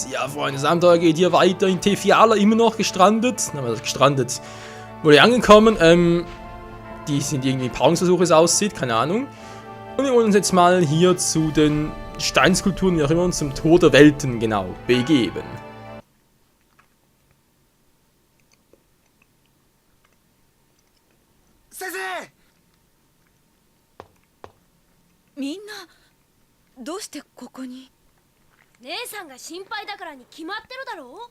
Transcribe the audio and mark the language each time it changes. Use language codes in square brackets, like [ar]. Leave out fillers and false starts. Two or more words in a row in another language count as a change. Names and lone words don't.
[de] Ja, Freunde, das Abenteuer geht hier weiter in Tefiala, immer noch gestrandet. Wurde angekommen, die sind irgendwie Paarungsversuche, es aussieht, keine Ahnung. Und wir wollen uns jetzt mal hier zu den Steinskulpturen, wie auch immer, und zum Tor der Welten, genau, begeben. [ja] Sensei! みんなどうしてここに？姉さんが心配だからに決まってるだろう。